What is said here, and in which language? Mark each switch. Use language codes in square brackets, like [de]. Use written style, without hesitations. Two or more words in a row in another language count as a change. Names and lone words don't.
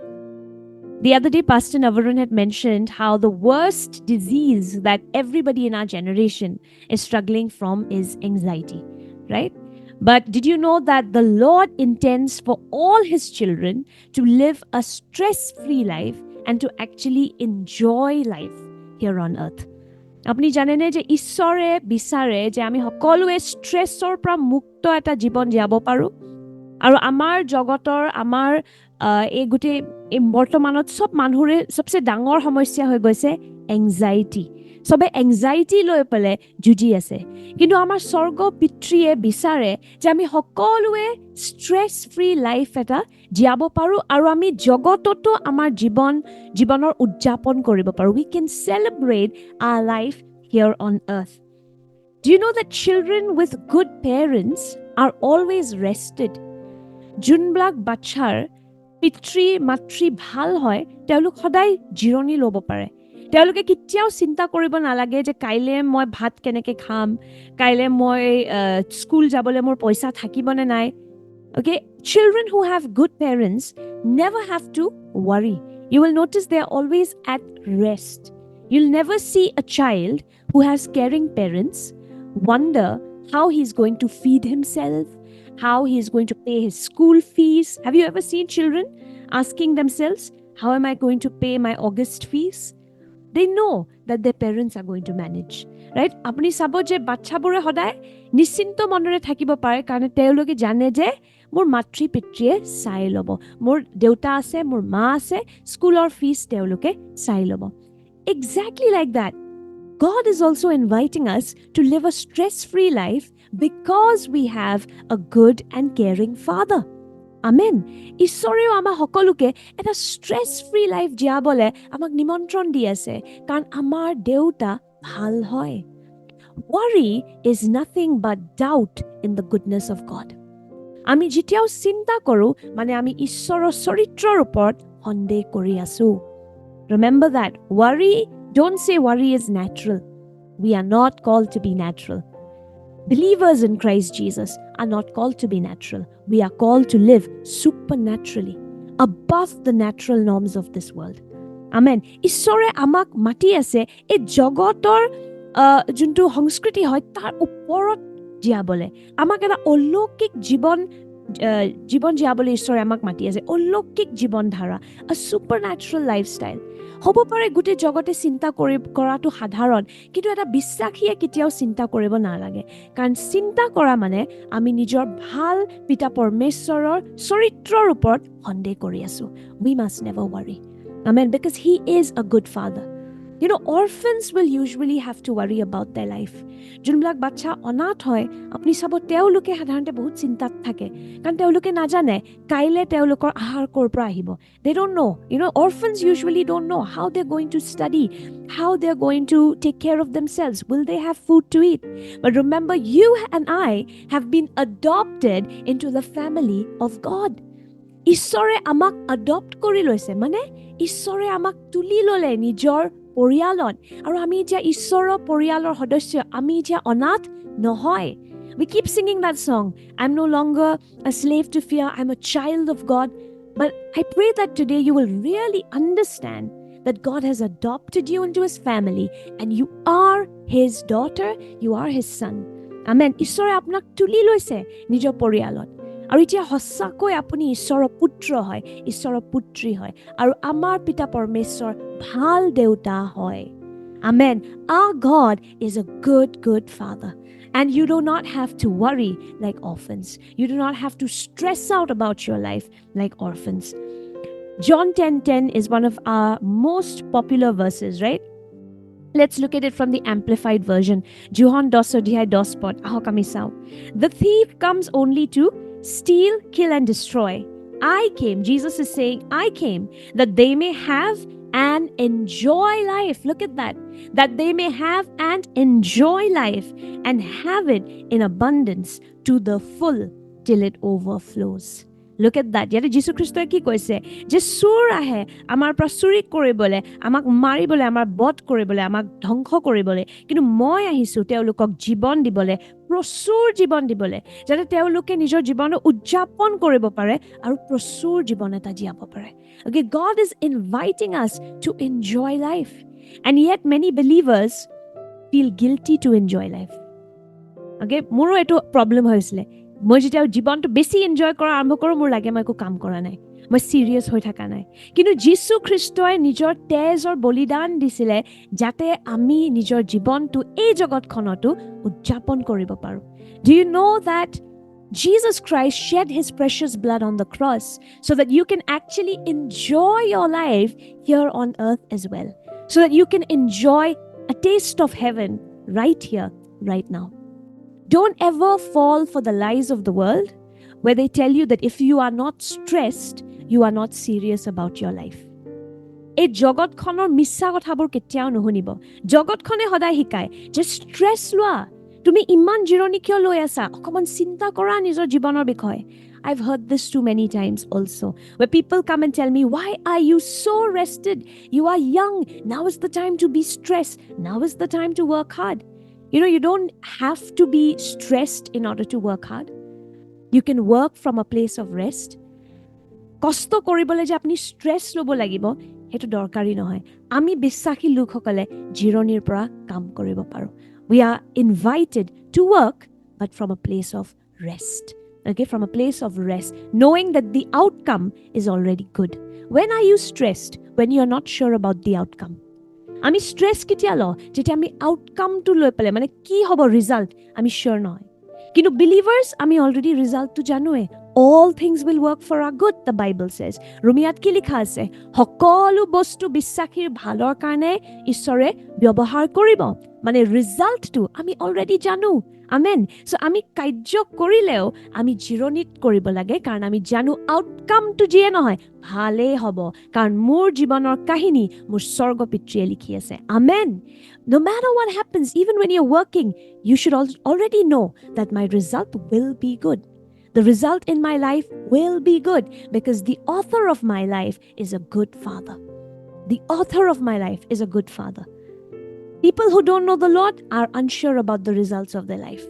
[en] The other day, Pastor Navarun had mentioned how the worst disease that everybody in our generation is struggling from is anxiety, right? But did you know that the Lord intends for all His children to live a stress free life and to actually enjoy life here on earth? [as] আপুনি জানেনে যে ঈশ্বৰে বিচাৰে যে আমি সকলোৱে ষ্ট্ৰেছৰ পৰা মুক্ত এটা জীৱন জীয়াব পাৰোঁ আৰু আমাৰ জগতৰ আমাৰ এই গোটেই এই বৰ্তমানত চব মানুহৰে সবচে ডাঙৰ সমস্যা হৈ গৈছে এংজাইটি সবে এংজাইটি লৈ পেলাই যুঁজি আছে কিন্তু আমাৰ স্বৰ্গ পিতৃয়ে বিচাৰে যে আমি সকলোৱে [en] stress free life [as] এটা জীয়াব পাৰোঁ আৰু আমি জগততো আমাৰ জীৱনৰ উদযাপন কৰিব পাৰোঁ [en] we can celebrate our life here on earth. Do you know that children with good parents are always rested? [as] যোনবিলাক বাচ্চাৰ পিতৃ মাতৃ ভাল হয় তেওঁলোক সদায় জিৰণি ল'ব পাৰে তেওঁলোকে কেতিয়াও চিন্তা কৰিব নালাগে যে কাইলে মই ভাত কেনেকৈ খাম কাইলে মই স্কুল যাবলৈ মোৰ পইচা থাকিবনে নাই [en] okay children who have good parents never have to worry. You will notice they are always at rest. You'll never see a child who has caring parents wonder how he's going to feed himself, how he's going to pay his school fees. Have you ever seen children asking themselves, how am I going to pay my August fees? They know that their parents are going to manage, right? [as] আপুনি চাব যে বাচ্চাবোৰে সদায় নিশ্চিন্ত মনেৰে থাকিব পাৰে কাৰণে তেওঁলোকে জানে যে মোৰ মাতৃ পিতৃয়ে চাই ল'ব, মোৰ দেউতা আছে, মোৰ মা আছে, স্কুলৰ ফীজ তেওঁলোকে চাই ল'ব. [en] Exactly like that, God is also inviting us to live a stress-free life because we have a good and caring Father. Amen. [as] ঈশ্বৰেও আমাৰ সকলোকে এটা [en] stress-free life [as] জীয়াবলৈ আমাক নিমন্ত্ৰণ দি আছে কাৰণ আমাৰ দেউতা ভাল হয়. [en] Worry is nothing but doubt in the goodness of God. [as] আমি যেতিয়াও চিন্তা কৰোঁ মানে আমি ঈশ্বৰৰ চৰিত্ৰৰ ওপৰত সন্দেহ কৰি আছো. [en] Remember that. Don't say worry is natural. We are not called to be natural. Believers in Christ Jesus are not called to be natural. We are called to live supernaturally, above the natural norms of this world. [as] Amen. ঈশ্বৰে আমাক মাতি আছে এই জগতৰ যোনটো সংস্কৃতি হয় তাৰ ওপৰত জীয়াবলৈ আমাক এটা অলৌকিক জীৱন জীয়াবলৈ ঈশ্বৰে আমাক মাতি আছে অলৌকিক জীৱন ধাৰা [en] a supernatural lifestyle. [as] হ'ব পাৰে গোটেই জগতে চিন্তা কৰাটো সাধাৰণ কিন্তু এটা বিশ্বাসীয়ে কেতিয়াও চিন্তা কৰিব নালাগে কাৰণ চিন্তা কৰা মানে আমি নিজৰ ভাল পিতা পৰমেশ্বৰৰ চৰিত্ৰৰ ওপৰত সন্দেহ কৰি আছো. [en] We must never worry. Amen. Because he is a good father. You know, orphans will usually have to worry about their life. [as] যোনবিলাক বাচ্চা অনাথ হয় আপুনি চাব তেওঁলোকে সাধাৰণতে বহুত চিন্তাত থাকে কাৰণ তেওঁলোকে নাজানে কাইলে তেওঁলোকৰ আহাৰ ক'ৰ পৰা আহিব. [en] They don't know. You know, orphans usually don't know how they're going to study, how they're going to take care of themselves. Will they have food to eat? But remember, you and I have been adopted into the family of God. [as] ঈশ্বৰে আমাক adopt কৰি লৈছে মানে ঈশ্বৰে আমাক তুলি ল'লে নিজৰ পৰিয়ালত আৰু আমি এতিয়া ঈশ্বৰৰ পৰিয়ালৰ সদস্য আমি এতিয়া অনাথ নহয়. [en] We keep singing that song. I'm no longer a slave to fear. I'm a child of God. But I pray that today you will really understand that God has adopted you into his family and you are his daughter, you are his son. Amen. [as] ঈশ্বৰে আপোনাক তুলি লৈছে নিজৰ পৰিয়ালত আৰু এতিয়া সঁচাকৈ আপুনি ঈশ্বৰৰ পুত্ৰ হয় ঈশ্বৰৰ পুত্ৰী হয় আৰু আমাৰ পিতা পৰমেশ্বৰ ভাল দেউতা হয়. [en] Amen. Our God is a good father. And you do not have to worry like orphans. You do not have to stress out about your life like orphans. John 10:10 is one of our most popular verses, right? Let's look at it from the amplified version. [as] যোহন 10:10 আহক আমি চাওঁ. [en] The thief comes only to steal, kill and destroy. I came, Jesus is saying, I came that they may have and enjoy life. Look at that. That they may have and enjoy life and have it in abundance to the full till it overflows. Look at that. [as] ইয়াতে যীশু খ্ৰীষ্টই কি কৈছে যে চোৰ আহে আমাৰ পৰা চুৰি কৰিবলৈ, আমাক মাৰিবলৈ, আমাৰ বধ কৰিবলৈ, আমাক ধ্বংস কৰিবলৈ, কিন্তু মই আহিছোঁ তেওঁলোকক জীৱন দিবলৈ, প্ৰচুৰ জীৱন দিবলৈ, যাতে তেওঁলোকে নিজৰ জীৱন উদযাপন কৰিব পাৰে আৰু প্ৰচুৰ জীৱন এটা জীয়াব পাৰে। [en] Okay, God is inviting us to enjoy life. And yet many believers feel guilty to enjoy life. [as] Okay, মোৰো এইটো প্ৰব্লেম হৈছিলে। মই যেতিয়া জীৱনটো বেছি এনজয় কৰা আৰম্ভ কৰোঁ, মোৰ লাগে মই একো কাম কৰা নাই, মই চিৰিয়াছ হৈ থকা নাই। কিন্তু যীশু খ্ৰীষ্টই নিজৰ তেজৰ বলিদান দিছিলে যাতে আমি নিজৰ জীৱনটো এই জগতখনতো উদযাপন কৰিব পাৰোঁ। [en] Do you know that Jesus Christ shed his precious blood on the cross so that you can actually enjoy your life here on earth as well, so that you can enjoy a taste of heaven right here, right now. Don't ever fall for the lies of the world where they tell you that if you are not stressed, you are not serious about your life. [as] এই জগতখনৰ মিছা কথাবোৰ কেতিয়াও নুশুনিব। জগতখনে সদায় শিকায় যে ষ্ট্ৰেছ লোৱা, তুমি ইমান জিৰণি কিয় লৈ আছা, অকণমান চিন্তা কৰা নিজৰ জীৱনৰ বিষয়ে। [en] I've heard this too many times also, where people come and tell me, why are you so rested? You are young. Now is the time to be stressed. Now is the time to work hard. You know, you don't have to be stressed in order to work hard. You can work from a place of rest. [as] কষ্ট কৰিবলৈ যে আপুনি ষ্ট্ৰেছ ল'ব লাগিব, সেইটো দৰকাৰী নহয়। আমি বিশ্বাসী লোকসকলে জিৰণিৰ পৰা কাম কৰিব পাৰোঁ। [en] We are invited to work, but from a place of rest. Okay, from a place of rest, knowing that the outcome is already good. When are you stressed? When you are not sure about the outcome. [as] আমি ষ্ট্ৰেছ কেতিয়া লওঁ? যেতিয়া আমি আউটকামটো লৈ পেলাই, মানে কি হ'ব ৰিজাল্ট, আমি চিয়'ৰ নহয়। কিন্তু বিলিভাৰ্ছ আমি [en] already result [as] জানোৱে। [en] All things will work for our good, the Bible says. [as] ৰোমিয়াত কি লিখা আছে? সকলো বস্তু বিশ্বাসীৰ ভালৰ কাৰণে ঈশ্বৰে ব্যৱহাৰ কৰিব। মানে ৰিজাল্টটো আমি অলৰেডি জানো। আমেন। চ' আমি কাৰ্য কৰিলেও আমি জিৰণিত কৰিব লাগে, কাৰণ আমি জানো আউটকামটো যিয়ে নহয় ভালেই হ'ব, কাৰণ মোৰ জীৱনৰ কাহিনী মোৰ স্বৰ্গ পিতৃয়ে লিখি আছে। আমেন। [en] No matter what happens, even when you're working, you should already know that my result will be good. The result in my life will be good because the author of my life is a good father. The author of my life is a good father. People who don't know the Lord are unsure about the results of their life.